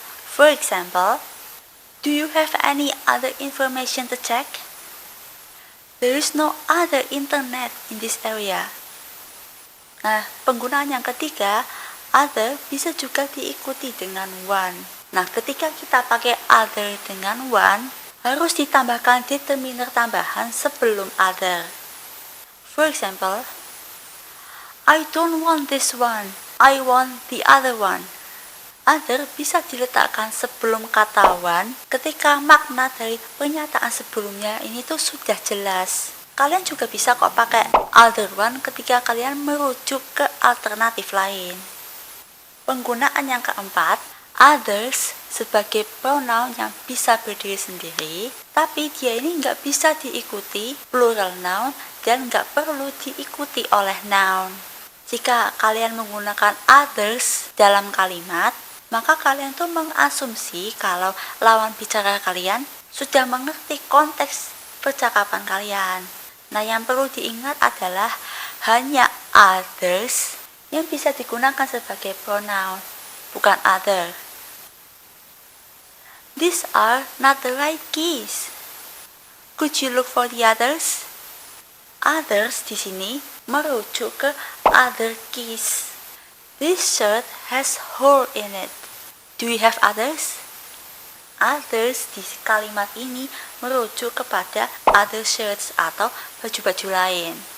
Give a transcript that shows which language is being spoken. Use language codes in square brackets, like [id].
[en] For example, do you have any other information to check? There is no other internet in this area. [id] Nah, penggunaan yang ketiga, other bisa juga diikuti dengan one. Nah, ketika kita pakai other dengan one, harus ditambahkan determiner tambahan sebelum other. [en] For example, I don't want this one, I want the other one. [id] Other bisa diletakkan sebelum kata one ketika makna dari pernyataan sebelumnya ini tuh sudah jelas. Kalian juga bisa kok pakai other one ketika kalian merujuk ke alternatif lain. Penggunaan yang keempat, others sebagai pronoun yang bisa berdiri sendiri, tapi dia ini nggak bisa diikuti plural noun dan nggak perlu diikuti oleh noun. Jika kalian menggunakan others dalam kalimat, maka kalian tuh mengasumsi kalau lawan bicara kalian sudah mengerti konteks percakapan kalian. Nah, yang perlu diingat adalah hanya others yang bisa digunakan sebagai pronoun, bukan other. [en] These are not the right keys. Could you look for the others? [id] Others di sini merujuk ke other keys. [en] This shirt has hole in it. Do you have others? [id] Others di kalimat ini merujuk kepada other shirts atau baju-baju lain.